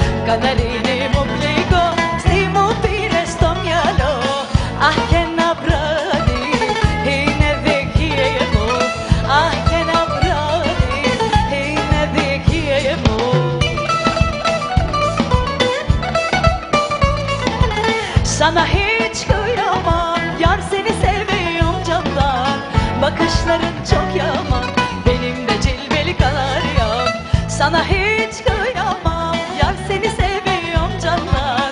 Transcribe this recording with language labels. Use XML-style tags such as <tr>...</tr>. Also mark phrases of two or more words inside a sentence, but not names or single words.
<el>καναρίνι μου πληγό, τι μου πήρε στο μυαλό. Αχ, και ένα βράδυ είναι δική μου. Αχ, και ένα βράδυ είναι δική μου.</el> <tr>Sana hiç kıyamam, yar seni seviyorum candan. Bakışların çok yaman, benim de cilveli kanaryam. Sana hiç kıyamam, yar seni seviyorum candan.</tr>